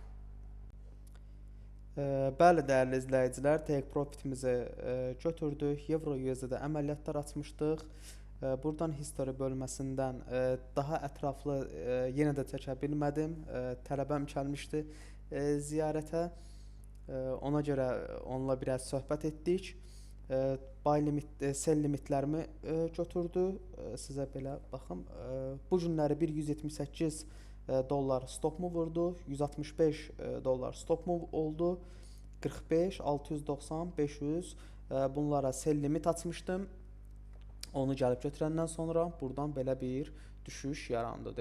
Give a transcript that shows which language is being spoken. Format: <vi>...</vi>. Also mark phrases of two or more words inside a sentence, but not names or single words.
<az>Bəli, dəyərli izləyicilər,</az> <en>take profitimizi</en> <az>götürdük. Euro USD-də əməliyyatlar açmışdıq. Buradan history bölməsindən daha ətraflı yenə də çəkə bilmədim. Tələbəm gəlmişdi ziyarətə. Ona görə onunla biraz söhbət etdik.</az> <en>Buy limit, sell limitlərimi</en> <az>götürdü. Sizə belə baxım. Bu günləri 178 dollar stopmu vurdu. 165 dollar stopmu oldu. 45, 690, 500 bunlara</az> <en>sell limit</en> <az>açmışdım. Onu gəlib götürəndən sonra buradan belə bir düşüş yarandı.</az>